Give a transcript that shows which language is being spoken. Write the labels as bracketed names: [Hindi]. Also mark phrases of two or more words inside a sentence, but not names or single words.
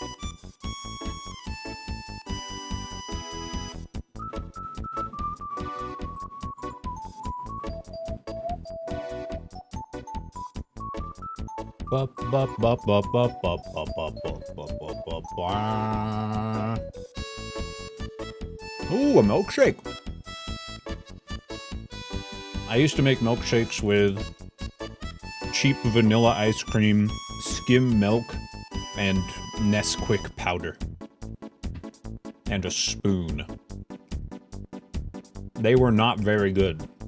[English] Ba, ba, ba, ba, ba, ba, ba, ba, ba, ba, ba, ba. Ooh, a milkshake. I used to make milkshakes with cheap vanilla ice cream, skim milk, and Nesquik powder. And a spoon. They were not very good.